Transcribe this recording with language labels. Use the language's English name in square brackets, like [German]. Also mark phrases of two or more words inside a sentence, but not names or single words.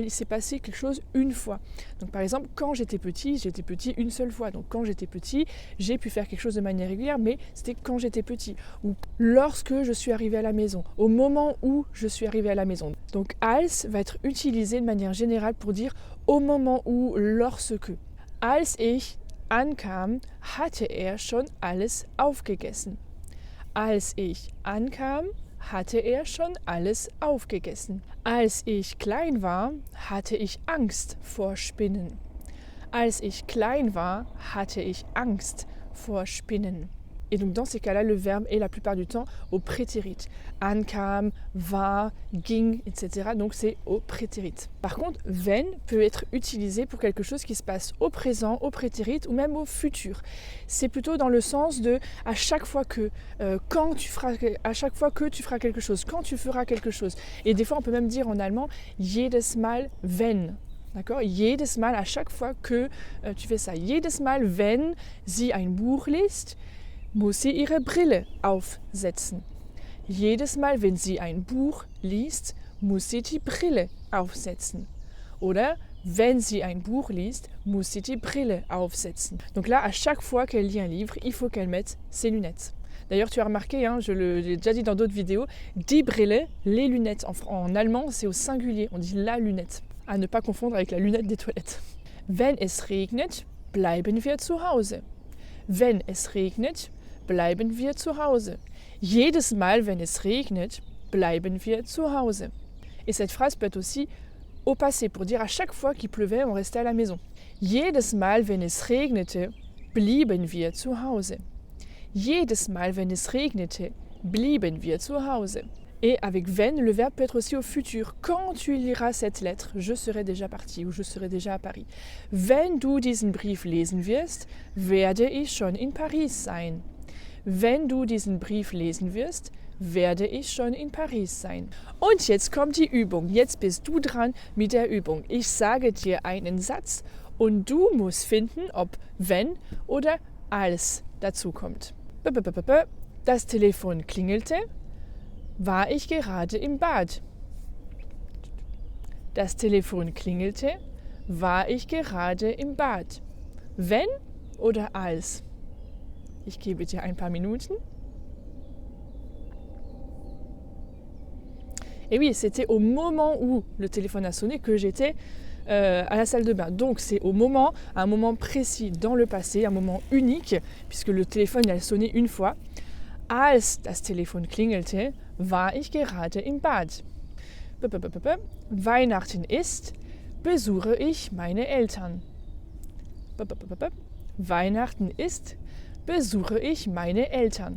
[French] Il s'est passé quelque chose une fois. Donc par exemple, quand j'étais petit une seule fois. Donc quand j'étais petit, j'ai pu faire quelque chose de manière régulière, mais c'était quand j'étais petit. Ou lorsque je suis arrivé à la maison, au moment où je suis arrivé à la maison. Donc als va être utilisé de manière générale pour dire au moment où, lorsque. [German] Als ich ankam, hatte schon alles aufgegessen. Als ich ankam, hatte schon alles aufgegessen. Als ich klein war, hatte ich Angst vor Spinnen. Als ich klein war, hatte ich Angst vor Spinnen. [French] Et donc dans ces cas-là, le verbe est la plupart du temps au prétérit. [German] Ankam, war, ging, [French] etc. Donc c'est au prétérit. Par contre, wenn peut être utilisé pour quelque chose qui se passe au présent, au prétérit ou même au futur. C'est plutôt dans le sens de à chaque fois que, à chaque fois que tu feras quelque chose, quand tu feras quelque chose. Et des fois, on peut même dire en allemand [German] jedes Mal wenn. [French] D'accord? [German] Jedes Mal, [French] à chaque fois que tu fais ça. [German] Jedes Mal, wenn sie ein Buch liest, muss sie ihre Brille aufsetzen. Jedes Mal, wenn sie ein Buch liest, muss sie die Brille aufsetzen. Oder wenn sie ein Buch liest, muss sie die Brille aufsetzen. [French] Donc là, à chaque fois qu'elle lit un livre, il faut qu'elle mette ses lunettes. D'ailleurs, tu as remarqué, je l'ai déjà dit dans d'autres vidéos, [German] die Brille, [French] les lunettes. En allemand, c'est au singulier, on dit la lunette. À ne pas confondre avec la lunette des toilettes. [German] Wenn es regnet, bleiben wir zu Hause. Wenn es regnet, bleiben wir zu Hause. Jedes Mal, wenn es regnet, bleiben wir zu Hause. [French] Et cette phrase peut être aussi au passé, pour dire à chaque fois qu'il pleuvait, on restait à la maison. [German] Jedes Mal, wenn es regnete, blieben wir zu Hause. Jedes Mal, wenn es regnete, blieben wir zu Hause. [French] Et avec wenn, le verbe peut être aussi au futur. Quand tu liras cette lettre, je serai déjà parti ou je serai déjà à Paris. [German] Wenn du diesen Brief lesen wirst, werde ich schon in Paris sein. Wenn du diesen Brief lesen wirst, werde ich schon in Paris sein. Und jetzt kommt die Übung. Jetzt bist du dran mit der Übung. Ich sage dir einen Satz und du musst finden, ob wenn oder als dazu kommt. Das Telefon klingelte. War ich gerade im Bad? Das Telefon klingelte. War ich gerade im Bad? Wenn oder als? Ich gebe dir ein paar Minuten. [French] Et oui, c'était au moment où le téléphone a sonné que j'étais à la salle de bain. Donc c'est au moment, un moment précis dans le passé, un moment unique, puisque le téléphone a sonné une fois. [German] Als das Telefon klingelte, war ich gerade im Bad. Weihnachten ist, besuche ich meine Eltern. Weihnachten ist, besuche ich meine Eltern.